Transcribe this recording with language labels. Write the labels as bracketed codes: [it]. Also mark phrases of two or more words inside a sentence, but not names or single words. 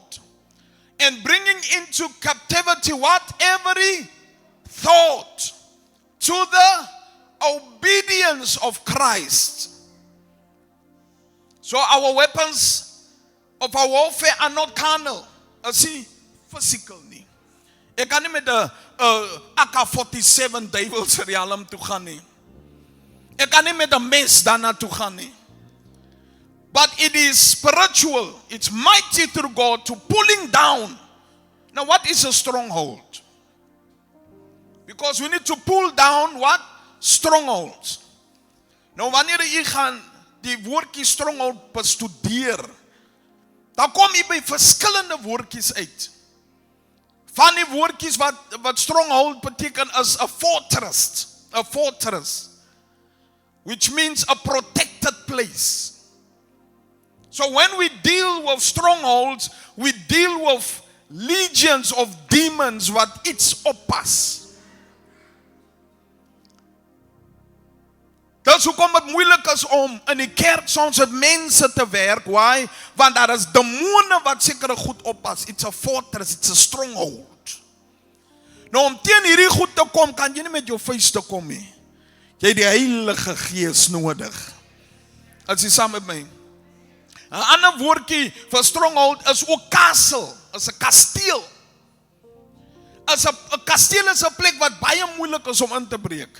[en] And bringing into captivity what? Every thought to the obedience of Christ. So our weapons of our warfare are not carnal. [af] See, physical nie. Ek kan nie met 'n AK-47 duiwelse realm toe gaan nie. Ek kan nie met 'n mes daarna toe gaan nie. [en] But it is spiritual. It's mighty through God to pulling down. Now what is a stronghold? Because we need to pull down what? Strongholds. [af] Nou wanneer jy gaan die woordjie stronghold bestudeer, dan kom jy by verskillende woordjies uit. Van die woordjies wat stronghold beteken is [en] a fortress, which means a protected place. So when we deal with strongholds, we deal with legions of demons [af] wat iets oppas. Dis hoekom dit moeilik is om in die kerk soms met mense te werk. [en] Why? [af] Want daar is demone wat sekere goed oppas. [en] It's a fortress, it's a stronghold. [af] Nou om teen hierdie goed te kom, kan jy nie met jou vuiste kom nie. Jy het die Heilige Gees nodig. As jy saam met my. 'n ander woordjie vir stronghold is ook castle, is 'n kasteel. As 'n kasteel is 'n plek wat baie moeilik is om in te breek.